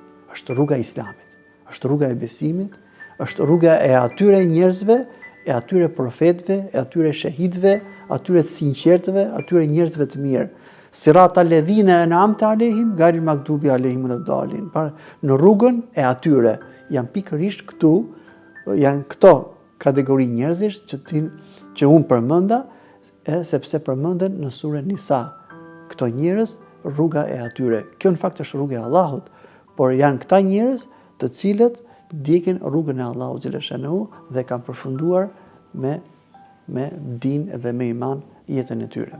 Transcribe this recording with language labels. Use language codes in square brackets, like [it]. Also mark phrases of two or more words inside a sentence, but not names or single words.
[sq] Është rruga e Islamit, është rruga e besimit, është rruga e atyre njerëzve, e atyre profetëve, e atyre shahidëve, atyre të sinqertëve, atyre njerëzve të mirë. [ar] صراط الذين أنعمت عليهم غير المغضوب عليهم ولا الضالين. [sq] Në rrugën e atyre janë pikërisht këtu, janë këto kategori njerëzish që unë përmenda, sepse përmenden në surën Nisa. Këto njerëz rruga e atyre. Kjo në fakt është rruga e Allahut, por janë këta njerëz të cilët ndjekin rrugën e Allahut xhaleshanu dhe kanë përfunduar me din dhe me iman jetën e tyre.